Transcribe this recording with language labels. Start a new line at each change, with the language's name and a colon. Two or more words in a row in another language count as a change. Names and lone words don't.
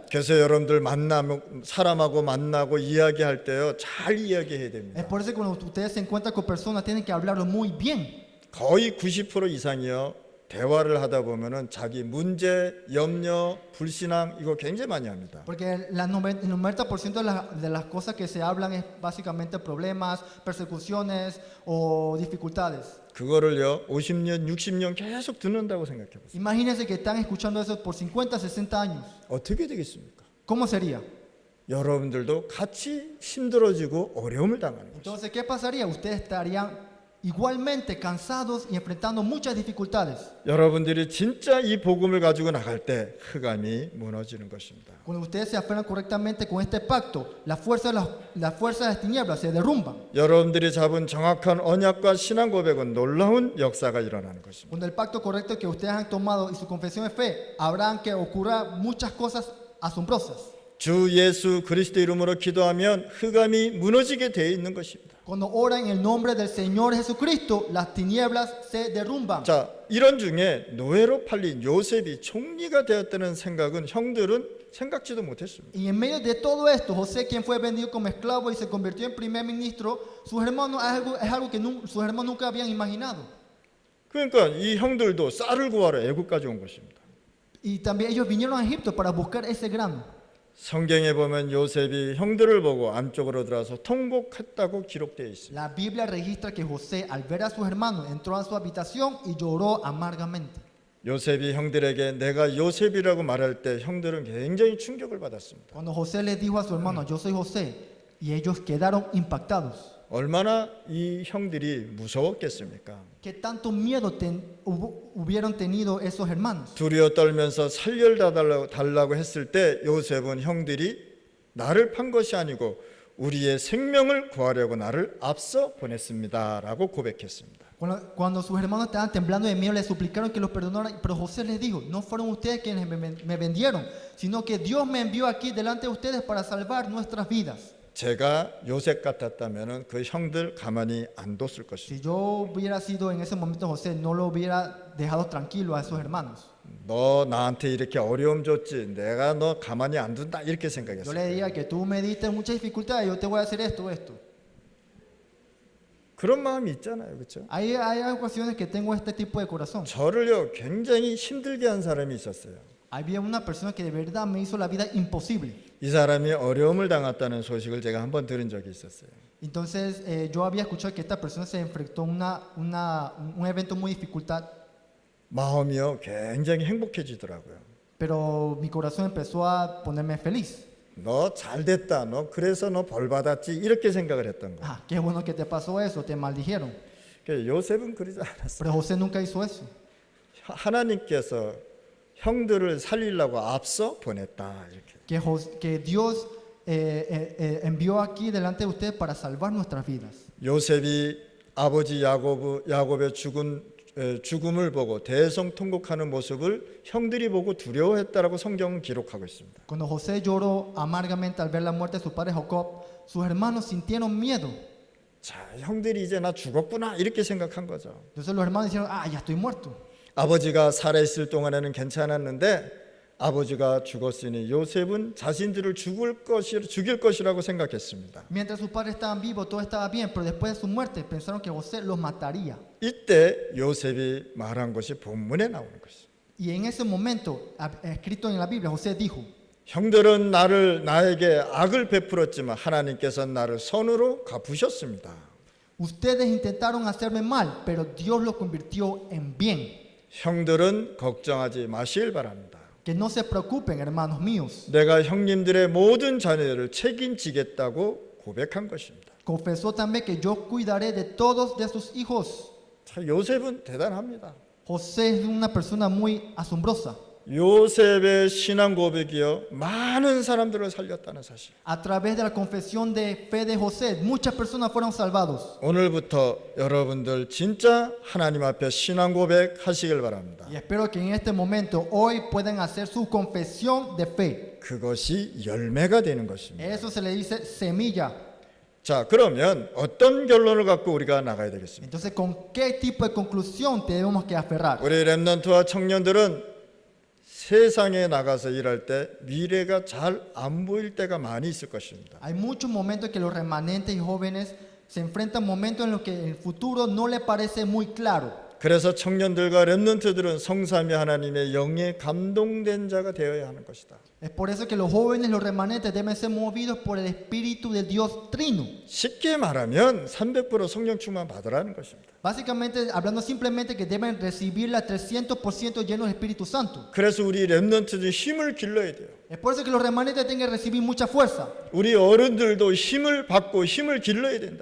Korean: 그래서 여러분들 사람하고 만나고 이야기할 때요 잘 이야기해야
Spanish: Es
Korean: 됩니다.
Spanish: por eso que cuando ustedes se encuentran con personas, tienen que hablarlo muy bien.
Korean: 거의 90% 이상이요 대화를 하다 보면은 자기 문제, 염려, 불신앙 이거 굉장히 많이 합니다.
Spanish: Porque el 90% de las cosas que se hablan es básicamente problemas, persecuciones o dificultades.
Korean: 그거를요 50년, 60년 계속 듣는다고 생각해 보세요.
Spanish: Imagínense que están escuchando eso por 50, 60 años.
Korean: 어떻게 되겠습니까?
Spanish: ¿Cómo sería?
Korean: 여러분들도 같이 힘들어지고 어려움을 당하는 거죠.
Spanish: Entonces, ¿qué pasaría? Ustedes estarían igualmente cansados y enfrentando muchas dificultades.
Korean: 여러분들이 진짜 이 복음을 가지고 나갈 때 흑암이 무너지는 것입니다.
Spanish: Cuando ustedes se aferran correctamente con este pacto, la fuerza de las tinieblas se derrumban.
Korean: 여러분들이 잡은 정확한 언약과 신앙 고백은 놀라운 역사가 일어나는 것입니다.
Spanish: Cuando el pacto correcto que ustedes han tomado y su confesión de fe, habrán que ocurrir muchas cosas asombrosas.
Korean: 주 예수 그리스도 이름으로 기도하면 흑암이 무너지게 되어 있는 것입니다.
Spanish: Cuando oran en el nombre del Señor Jesucristo, las tinieblas se derrumban.
Korean: 자, 이런 중에 노예로 팔린 요셉이 총리가 되었다는 생각은 형들은 생각지도 못했습니다.
Spanish: Y en medio de todo esto, José, quien fue vendido como esclavo y se convirtió en primer ministro, sus hermanos es algo que sus hermanos nunca habían imaginado.
Korean: 그러니까 이 형들도 쌀을 구하러 애굽까지 온 것입니다.
Spanish: Y también ellos vinieron a Egipto para buscar ese grano.
Korean: 성경에 보면 요셉이 형들을 보고 안쪽으로 들어와서 통곡했다고 기록되어 있습니다.
Spanish: La Biblia registra que José, al ver a sus hermanos, entró a su habitación y lloró amargamente.
Korean: 요셉이 형들에게 내가 요셉이라고 말할 때 형들은 굉장히 충격을 받았습니다.
Spanish: Cuando José les dijo a su hermano, yo soy José, y ellos quedaron impactados.
Korean: 얼마나 이 형들이 무서웠겠습니까?
Spanish: ¿Qué tanto miedo hubieron tenido esos hermanos?
Korean: 두려워 떨면서 살려달라고 했을 때 요셉은 형들이 나를 판 것이 아니고 우리의 생명을 구하려고 나를 앞서 보냈습니다라고 고백했습니다.
Spanish: Cuando sus hermanos estaban temblando de miedo, le suplicaron que los perdonaran, pero José les dijo, no fueron ustedes quienes me vendieron, sino que Dios me envió aquí delante de ustedes para salvar nuestras vidas.
Korean: 제가 요셉 같았다면 그 형들 가만히 안 뒀을 것입니다.
Spanish: Si yo hubiera sido en ese momento José, no lo hubiera dejado tranquilo a esos hermanos.
Korean: 너 나한테 이렇게 어려움 줬지 내가 너 가만히 안 둔다 이렇게
Spanish: Yo
Korean: 생각했어요.
Spanish: le diría que tú me diste muchas dificultades, yo te voy a hacer esto.
Korean: 그런 마음이 있잖아요. 그렇죠?
Spanish: Hay ocasiones que tengo este tipo de corazón.
Korean: 저를요 굉장히 힘들게 한 사람이 있었어요.
Spanish: Había una persona que de verdad me hizo la vida imposible.
Korean: 이 사람이 어려움을 당했다는 소식을 제가 한번 들은 적이 있었어요.
Spanish: Entonces yo había escuchado que esta persona se enfrentó a un evento muy dificultad,
Korean: 마음이요 굉장히 행복해지더라고요.
Spanish: pero mi corazón empezó a ponerme feliz.
Korean: 너 잘됐다. 너 그래서 너 벌 받았지 이렇게 생각을 했던 거예요.
Spanish: Ah, qué bueno que te pasó eso, te maldijeron.
Korean: 요셉은 그러지 않았어요.
Spanish: Pero José nunca hizo eso.
Korean: 하나님께서 형들을 살리려고 앞서 보냈다 이렇게.
Spanish: Que Dios envió aquí delante de ustedes para salvar nuestras vidas.
Korean: 요셉이 아버지 야곱의 죽음을 보고 대성통곡하는 모습을 형들이 보고 두려워했다라고 성경은 기록하고 있습니다.
Spanish: Cuando José lloró amargamente al ver la muerte de su padre Jacob, sus hermanos sintieron miedo.
Korean: 자, 형들이 이제 나 죽었구나 이렇게 생각한 거죠.
Spanish: Entonces los hermanos dijeron, ah, ya estoy muerto.
Korean: 아버지가 살아있을 동안에는 괜찮았는데 아버지가 죽었으니 요셉은 자신들을 죽일 것이라고 생각했습니다.
Spanish: Mientras sus padres estaban vivos, todo estaba bien, pero después de su muerte pensaron que José los mataría.
Korean: 이때 요셉이 말한 것이 본문에 나오는 것이죠.
Spanish: Y en ese momento, escrito en la Biblia, José dijo,
Korean: 형들은 나에게 악을 베풀었지만 하나님께서는 나를 선으로 갚으셨습니다.
Spanish: ustedes intentaron hacerme mal, pero Dios lo convirtió en bien.
Korean: 형들은 걱정하지 마시길 바랍니다.
Spanish: Que no se preocupen, hermanos míos.
Korean: 내가 형님들의 모든 자녀들을 책임지겠다고 고백한 것입니다.
Spanish: Confesó también que yo cuidaré de todos de sus hijos.
Korean: 자, 요셉은 대단합니다.
Spanish: José es una persona muy asombrosa.
Korean: 요셉의 신앙 고백이요 많은 사람들을 살렸다는 사실.
Spanish: A través de la confesión de fe de José, muchas personas fueron salvados.
Korean: 오늘부터 여러분들 진짜 하나님 앞에 신앙 고백하시길 바랍니다.
Spanish: Y espero que en este momento, hoy, puedan hacer su confesión de fe.
Korean: 그것이 열매가 되는 것입니다.
Spanish: Eso se le dice semilla.
Korean: 자, 그러면 어떤 결론을 갖고 우리가 나가야 되겠습니까?
Spanish: Entonces, ¿con qué tipo de conclusión tenemos que aferrar?
Korean: 우리 렘넌트와 청년들은 세상에 나가서 일할 때 미래가 잘 안 보일 때가 많이 있을 것입니다.
Spanish: Hay muchos momentos que los remanentes y jóvenes se enfrentan momentos en los que el futuro no le parece muy claro.
Korean: 그래서 청년들과 렘넌트들은 성삼위 하나님의 영에 감동된 자가 되어야 하는 것이다.
Spanish: Es por eso que los jóvenes, los remanentes deben ser movidos por el Espíritu del Dios Trino.
Korean: 쉽게 말하면 300% 성령 충만 받으라는 것입니다.
Spanish: Básicamente, hablando simplemente que deben recibirla 300% llenos del Espíritu Santo.
Korean: 그래서 우리 렘넌트들 힘을 길러야 돼요.
Spanish: Es por eso que los remanentes tienen que recibir mucha fuerza.
Korean: 우리 어른들도 힘을 받고 힘을 길러야 된다.